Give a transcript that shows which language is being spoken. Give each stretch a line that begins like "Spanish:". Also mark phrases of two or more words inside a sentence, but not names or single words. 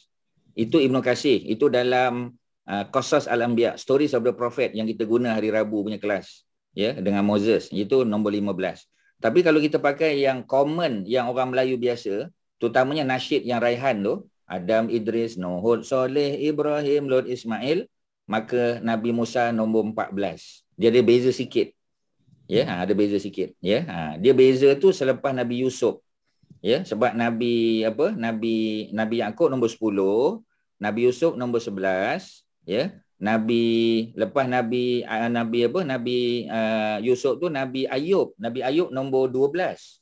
Malay: Itu Ibnu Katsir. Itu dalam Qasas Al-Anbiya,
English: Stories of the Prophet
Malay: yang kita guna hari Rabu punya kelas. Ya, dengan Moses. Itu nombor 15. Tapi kalau kita pakai yang common, yang orang Melayu biasa, terutamanya nasyid yang Raihan tu, Adam, Idris, Nuh, Hud, Soleh, Ibrahim, Lot, Ismail, maka Nabi Musa nombor 14. Dia ada beza sikit. Ya, ada beza sikit. Ya, dia beza tu selepas Nabi Yusuf. Ya, sebab Nabi Yaqub nombor 10, Nabi Yusuf nombor 11, ya. Lepas Nabi Yusuf tu Nabi Ayub nombor 12.